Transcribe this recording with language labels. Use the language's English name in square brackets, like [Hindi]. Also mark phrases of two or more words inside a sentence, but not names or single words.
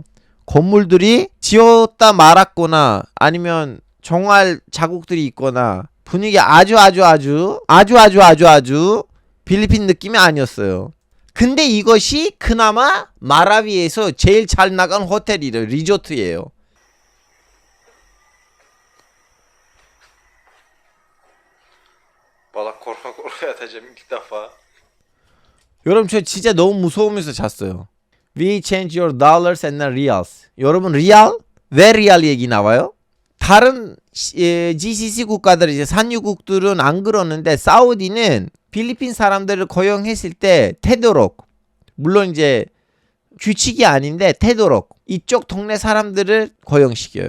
[Korean] 건물들이 지었다 말았거나 아니면 정말 자국들이 있거나 분위기 아주 필리핀 느낌이 아니었어요. 근데 이것이 그나마 마라위에서 제일 잘 나간 호텔이래요. 리조트예요. [Turkish] Valla korka korka yatacağım ilk defa. [Korean] 여러분 저 진짜 너무 무서우면서 잤어요. [English] We change your dollars and then reals. [Korean] 여러분 리알? 왜 리알 얘기 나와요? 다른 GCC 국가들 이제 산유국들은 안 그러는데 사우디는 필리핀 사람들을 고용했을 때 되도록 물론 이제 규칙이 아닌데 되도록 이쪽 동네 사람들을 고용시켜요.